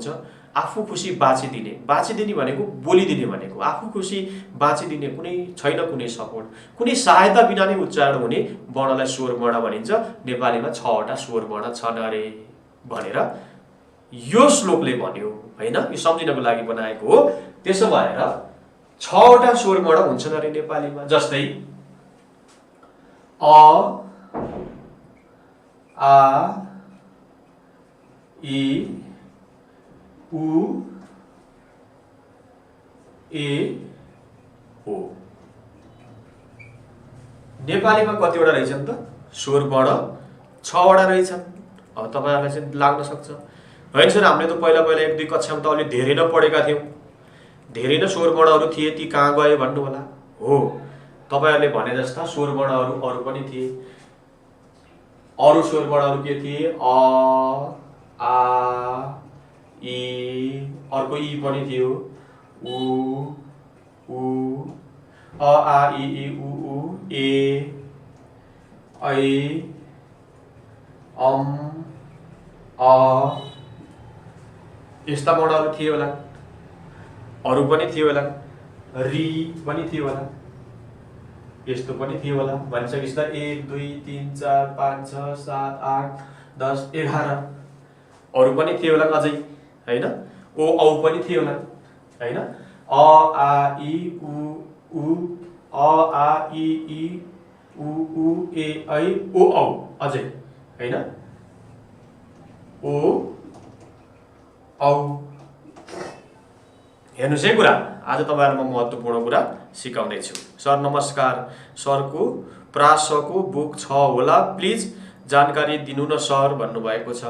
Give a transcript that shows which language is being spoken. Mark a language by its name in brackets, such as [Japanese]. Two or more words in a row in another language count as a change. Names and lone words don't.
[Nepali] आफू खुसी बाँचिदिने, बाँचिदिने भनेको बोलिदिने भनेको, आफू खुसी बाँचिदिने कुनै छैन कुनै सपोर्ट, कुनै सहायता बिना नै उच्चारण हुने वर्णलाई स्वर वर्ण भनिन्छ। नेपालीमा 6 वटा स्वर वर्ण छन् अरे भनेर यो श्लोकले भन्यो हैन। यो सम्झिनको लागि बनाएको हो। त्यसो भएर 6 वटा स्वर वर्ण हुन्छन् अरे नेपालीमा, जस्तै अ, आ, इ, उ, ए, ओ। नेपालीमा कतिवटा रहेछन् त स्वर वर्ण? 6 वटा रहेछन्। अब तपाईहरुलाई चाहिँ लाग्न सक्छ हैन सर, हामीले त पहिला 1-2 कक्षामा त अलि धेरै नै पढेका थियौं, धेरै नै स्वर वर्णहरू थिए, ती कहाँ गए भन्नु होला। हो, तपाईहरुले भने जस्ता स्वर वर्णहरू अरु पनि थिए। अरु स्वर वर्णहरू के थिए? अ, आ, इ, अर्को इ पनि थियो, उ, अ, आ, इ, उ, ए, ऐ, अ, यस्ता वर्णहरू थिए होला। अरु पनि थियो होला, रि पनि थियो होला, यस्तो पनि थियो होला। भनिसकेपछि त 1 2 3 4 5 6 7 8 10 11 अरु पनि थियो होला अझै हैन। ओ औ पनि थियो होला हैन। अ, आ, इ, उ, अ, आ, इ, उ, ए, ऐ, ओ औ अझै हैन। ओ औ। हेर्नुस् है कुरा, आज तपाईहरुलाई म महत्त्वपूर्ण कुरा सिकाउँदै छु। सर नमस्कार, सरको प्रासको बुक छ होला, प्लिज जानकारी दिनु न सर भन्नुभएको छ।